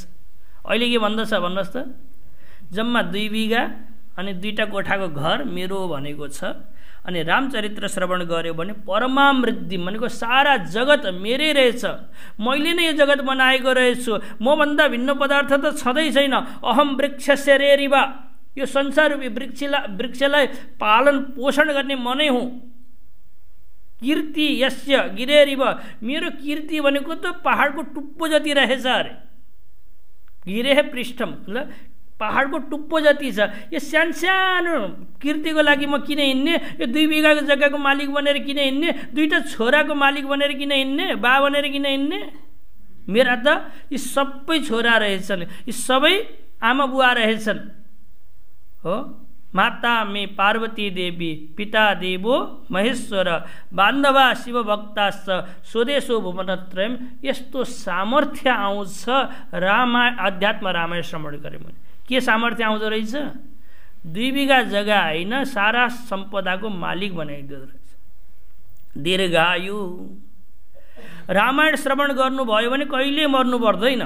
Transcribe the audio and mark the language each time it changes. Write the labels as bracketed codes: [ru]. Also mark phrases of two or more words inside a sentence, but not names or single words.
[ne] अहिले के भन्दछ भन्नुहोस् त? जम्मा 2 बिघा अनि 2टा कोठाको घर मेरो भनेको छ। अनि रामचरित्र श्रवण गर्यो भने परमामृद्धि भनेको सारा जगत मेरै रहेछ, मैले नै यो जगत बनाएको रहेछु, मभन्दा भिन्न पदार्थ त छँदै छैन। [sa] अहम वृक्षस्य रेरिवा, [ne] यो संसार रूपी वृक्षलाई पालन पोषण गर्ने म नै हुँ। [sa] कीर्ति यस्य गिरेरिव, [ne] मेरो कीर्ति भनेको त पहाडको टुप्पो जति रहेछ अरे। [sa] गिरे पृष्ठम, [ne] पहाडको टुप्पो जति छ। यो सानो कीर्तिको लागि म किन हिँड्ने? यो 2 बिघाको जग्गाको मालिक बनेर किन हिँड्ने? 2टा छोराको मालिक बनेर किन हिँड्ने? बा बनेर किन हिँड्ने? मेरा त यी सबै छोरा रहेछन्, यी सबै आमा बुवा रहेछन् हो। [sa] माता मे पार्वती देवी, पिता देवो महेश्वर, बान्धवा शिव भक्ताश्च, स्वदेशो भुवनत्रयम्। [ne] यस्तो सामर्थ्य आउँछ अध्यात्म रामायण श्रवण गरे भने। के सामर्थ्य आउँदो रहेछ? 2 बिघा जग्गा होइन, सारा सम्पदाको मालिक बनाइदिँदो रहेछ। दीर्घायु, रामायण श्रवण गर्नुभयो भने कहिले मर्नु पर्दैन।